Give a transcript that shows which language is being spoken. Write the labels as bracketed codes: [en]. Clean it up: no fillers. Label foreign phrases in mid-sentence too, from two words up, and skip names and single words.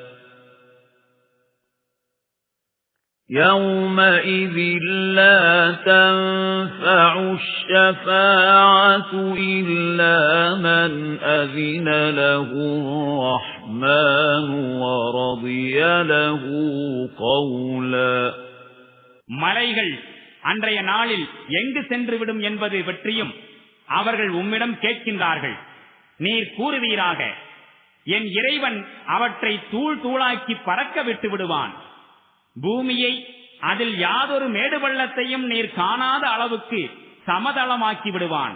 [ar] يَوْمَئِذٍ لَّا تَنفَعُ الشَّفَاعَةُ إِلَّا مَنْ أَذِنَ لَهُ الرَّحْمَنُ وَرَضِيَ لَهُ قَوْلًا [ta] மலைகள் அன்றைய நாளில் எங்கு சென்றுவிடும் என்பது பற்றியும் அவர்கள் உம்மிடம் கேட்கின்றார்கள். நீர் கூறுவீராக, என் இறைவன் அவற்றை தூள் தூளாக்கி பறக்க விட்டு விடுவான். பூமியை அதில் யாதொரு மேடு பள்ளத்தையும் நீர் காணாத அளவுக்கு சமதளமாக்கி விடுவான்.